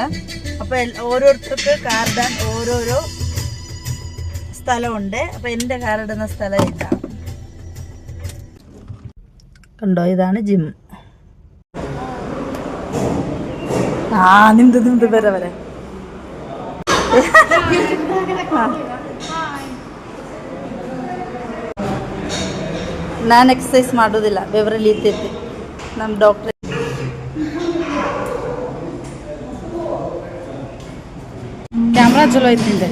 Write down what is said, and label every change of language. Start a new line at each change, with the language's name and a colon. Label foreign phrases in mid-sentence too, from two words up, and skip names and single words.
Malayalam: അപ്പോൾ ഓരോരുത്തർക്ക് കാറിടാൻ ഓരോരോ സ്ഥലമുണ്ട്. അപ്പോൾ എൻ്റെ കാറിടുന്ന സ്ഥലം ഇതാണ്. കണ്ടോ, ഇതാണ് ജിം. നിന്ത് വരെ
Kannada: ನಾನು ಎಕ್ಸಸೈಸ್ ಮಾಡೋದಿಲ್ಲ, ಬೆವರಲ್ಲಿ ಇರ್ತೈತಿ. ನಮ್ಮ ಡಾಕ್ಟ್ರ್ ಕ್ಯಾಮ್ರಾ ಚಲೋ ಐತಿ ನಿಂದೆ.